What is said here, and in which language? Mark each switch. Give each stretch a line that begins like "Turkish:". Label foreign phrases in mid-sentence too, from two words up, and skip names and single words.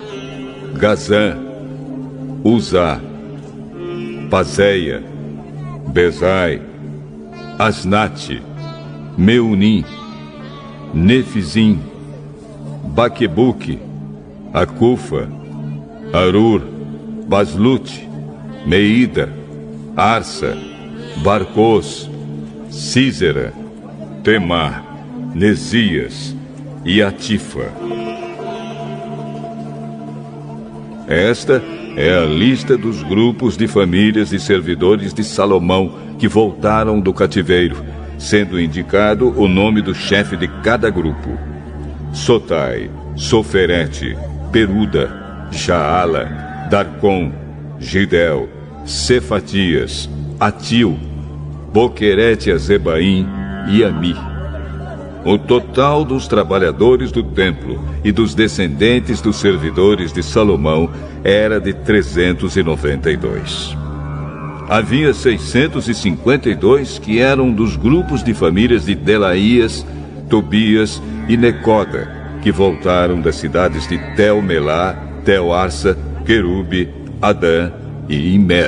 Portuguese: Gazã, Uzá, Pazéia, Bezai, Asnate, Meunim, Nefizim, Baquebuque, Acufa, Arur, Baslute, Meida, Arsa, Barcos, Císera, Temar, Nesias e Atifa. Esta é a lista dos grupos de famílias e servidores de Salomão que voltaram do cativeiro, sendo indicado o nome do chefe de cada grupo: Sotai, Soferete, Peruda, Jaala, Darcon, Gidel, Cefatias, Atil, Boquerete Azebaim e Ami. O total dos trabalhadores do templo e dos descendentes dos servidores de Salomão era de 392. Havia 652 que eram dos grupos de famílias de Delaías, Tobias e Necoda, que voltaram das cidades de Tel-Melá, Tel-Arsa, Querube, Adã e Imer.